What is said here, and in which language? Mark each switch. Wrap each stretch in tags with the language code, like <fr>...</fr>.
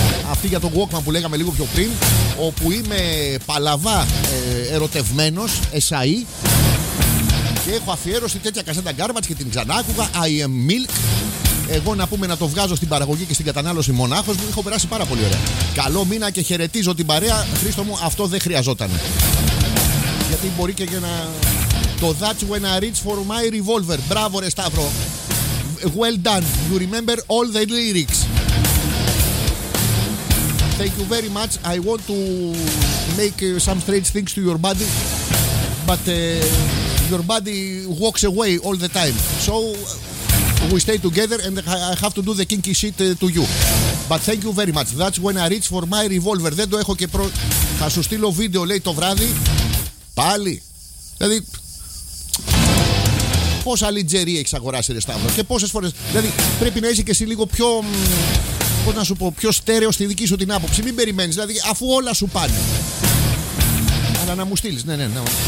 <el>Αυτή για τον Walkman που λέγαμε λίγο πιο πριν. Όπου είμαι παλαβά ερωτευμένος, SAE. Και έχω αφιέρωση τέτοια κασέτα garbage και την ξανάκουγα, I am milk. Εγώ να πούμε να το βγάζω στην παραγωγή και στην κατανάλωση μονάχος μου. Έχω περάσει πάρα πολύ ωραία. Καλό μήνα και χαιρετίζω την παρέα. Χρήστο μου, αυτό δεν χρειαζόταν. Γιατί μπορεί και για να...</el> <en>Το that's when I reach for my revolver. Μπράβο ρε Σταύρο. Well done. You remember all the lyrics. Thank you very much. I want to make some strange things to your body. But your body walks away all the time. So... We stay together and I have to do the kinky shit to you. But thank you very much. That's when I reach for my revolver.</en> <el>Δεν το έχω και προ... Θα σου στείλω βίντεο, λέει, το βράδυ. Πάλι. Δηλαδή... Πόσα λιτζερί έχεις αγοράσει, ρε Σταύρο. Και πόσες φορές... Δηλαδή, πρέπει να είσαι και εσύ λίγο πιο... Πώς να σου πω, πιο στέρεο στη δική σου την άποψη. Μην περιμένεις, δηλαδή, αφού όλα σου πάνε. Αλλά να μου στείλεις, ναι, ναι, ναι.</el>